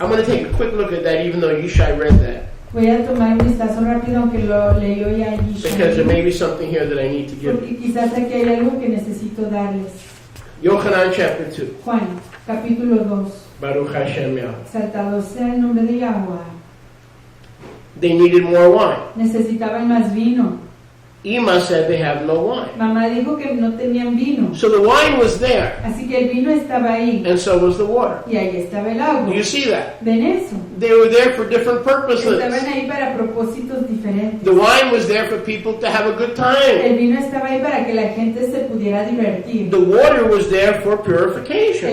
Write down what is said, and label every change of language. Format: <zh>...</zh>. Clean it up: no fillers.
<en>I'm going to take a quick look at that, even though Yishai read that,</en> <es>Voy a tomar un vistazo rápido, aunque lo leyó ya</es> <en>because there</en> <es>Yishai,</es> <en>may be something here that I need to give you.</en> <es>porque quizás aquí hay algo que necesito darles.</es> <en>Yochanan chapter 2.</en> <es>Juan, capítulo 2.</es> <he>Baruch Hashem Yahweh.</he> <es>Exaltado sea el nombre de Yahweh.</es> <en>They needed more wine.</en> <es>Necesitaban más vino.</es> <en>Ima said they have no wine.</en> <es>Mamá dijo que no tenían vino.</es> <en>So the wine was there,</en> <es>Así que el vino estaba ahí.</es> <en>and so was the water.</en> <es>Y ahí estaba el agua.</es> <en>You see that?</en> <es>¿Ven eso?</es> <en>They were there for different purposes.</en> <es>Estaban ahí para propósitos diferentes.</es> <en>The wine was there for people to have a good time.</en> <es>El vino estaba ahí para que la gente se pudiera divertir.</es> <en>The water was there for purification.</en>